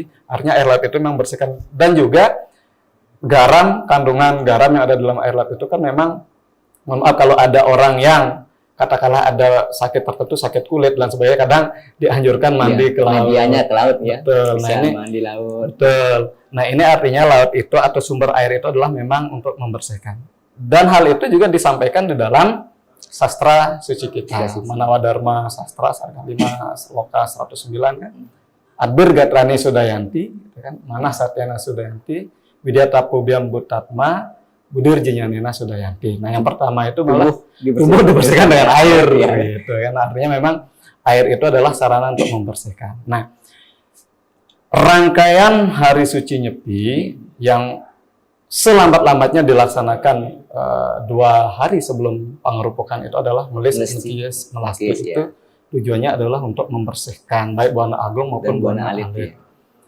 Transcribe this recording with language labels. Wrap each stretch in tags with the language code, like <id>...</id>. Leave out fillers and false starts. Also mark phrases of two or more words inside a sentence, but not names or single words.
<id>Artinya air laut itu memang bersihkan. Dan juga garam, kandungan garam yang ada dalam air laut itu kan memang, mohon maaf kalau ada orang yang katakanlah ada sakit tertentu, sakit kulit dan sebagainya, kadang dianjurkan mandi ke laut. Medianya ke laut ya. Betul. Bisa mandi laut. Betul. Nah, ini artinya laut itu atau sumber air itu adalah memang untuk membersihkan. Dan hal itu juga disampaikan di dalam sastra suci kita. Manawa Dharma Sastra Sarga 5 Sloka 109 kan.</id> <sa>Adbir Gatrani Sudayanti, kan? Manah Satyana Sudayanti, Widyata Pubyam Butatma, Budir Jinyanina Sudayanti.</sa> <id>Nah, yang pertama itu malah tubuh dibersihkan dengan air, gitu kan. Artinya memang air itu adalah sarana untuk membersihkan. Nah, rangkaian Hari Suci Nyepi yang selambat-lambatnya dilaksanakan 2 hari sebelum pangerupukan itu adalah melis mekiyes melasti itu tujuannya adalah untuk membersihkan baik Buana Agung maupun Buana Alit.</id>